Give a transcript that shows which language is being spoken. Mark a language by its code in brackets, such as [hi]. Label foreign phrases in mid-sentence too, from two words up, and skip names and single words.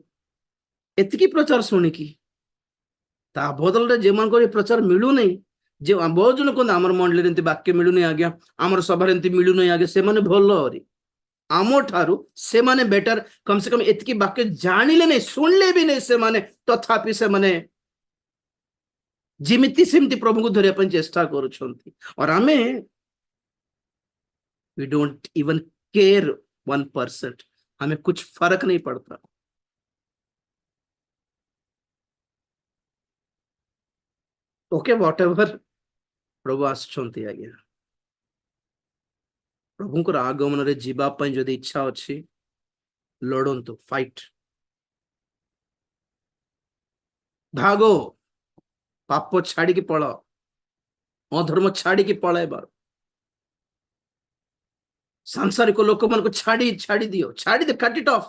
[or] ଏତିକି ପ୍ରଚାର ଶୁଣିକି ତା ବଦଳରେ ଯେମାନଙ୍କର ପ୍ରଚାର ମିଳୁନାହିଁ, ଯେ ବହୁତ ଜଣ କୁହନ୍ତି ଆମର ମଣ୍ଡଳୀରେ ଏମିତି ବାକ୍ୟ ମିଳୁନି ଆଜ୍ଞା, ଆମର ସଭାରେ ଏମିତି ମିଳୁନି ଆଜ୍ଞା, ସେମାନେ ଭଲ ଆହୁରି ଆମ ଠାରୁ ସେମାନେ ବେଟର, [hi] कम से कम [or] ଏତିକି ବାକ୍ୟ ଜାଣିଲେ ନାହିଁ, ଶୁଣିଲେ ବି ନାହିଁ ସେମାନେ, ତଥାପି ସେମାନେ ଯେମିତି ସେମିତି ପ୍ରଭୁଙ୍କୁ ଧରିବା ପାଇଁ ଚେଷ୍ଟା କରୁଛନ୍ତି। [en] और ଆମେ we don't even care 1%, [hi] हमें कुछ फर्क नहीं पड़ता। [en] okay whatever [or] प्रभु आसुଛନ୍ତି ଆଜ୍ଞା, ପ୍ରଭୁଙ୍କର ଆଗମନରେ ଯିବା ପାଇଁ ଯଦି ଇଚ୍ଛା ଅଛି, ଲଢନ୍ତୁ, ଫାଇଟ୍, ଭାଗो, ପାପ ଛାଡିକି ପଳାଅ, ଅଧର୍ମ ଛାଡିକି ପଳାଇବାର, ସାଂସାରିକ ଲୋକମାନଙ୍କୁ ଛାଡି ଦିଅ, ଛାଡିଦେ, [en] cut it off.